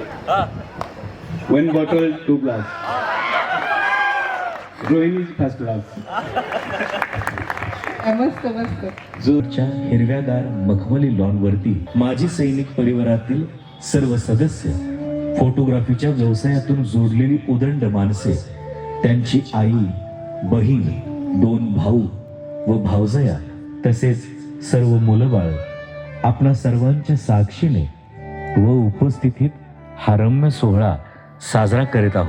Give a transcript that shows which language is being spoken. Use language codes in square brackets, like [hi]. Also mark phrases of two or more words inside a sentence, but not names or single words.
[mr] हा [en] 1 bottle 2 glass. रोहिणी first class. [mr] मस्त मस्त. जोरच्या हिरव्यागार मखमली लॉनवरती माजी सैनिक परिवारातील सर्व सदस्य, फोटोग्राफीच्या व्यवसायातून जोडलेली उदंड माणसे, त्यांची आई, बहीण, 2 भाऊ व भावजया तसेच सर्व मुलं बाळ आपणा सर्वांच्या साक्षीने व उपस्थितीत हा रम्य सोहळा साजरा करीत आहोत.